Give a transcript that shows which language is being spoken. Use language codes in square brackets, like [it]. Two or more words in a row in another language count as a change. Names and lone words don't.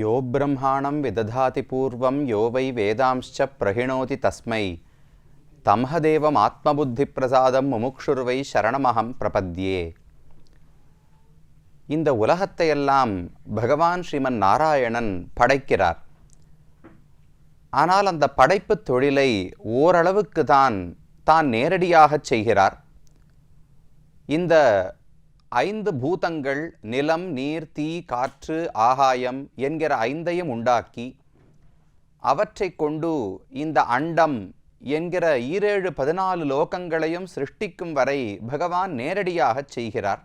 [sa] गुरुब्रह्माणं विदधाति पूर्वं यो वै वेदांश्च प्रहिणोति तस्मै तमहदेवमात्मबुद्धिप्रसादं मुमुक्षुर्வை शरणमहं प्रपद्ये. [ta] இந்த உலகத்தையெல்லாம் பகவான் ஸ்ரீமன் நாராயணன் படைக்கிறார். ஆனால் அந்த படைப்பு தொழிலை ஓரளவுக்கு தான் நேரடியாக செய்கிறார். இந்த 5 பூதங்கள் நிலம், நீர், தீ, காற்று, ஆகாயம் என்கிற 5ஐயும் உண்டாக்கி அவற்றை கொண்டு இந்த அண்டம் என்கிற 14 லோகங்களையும் சிருஷ்டிக்கும் வரை பகவான் நேரடியாக செய்கிறார்.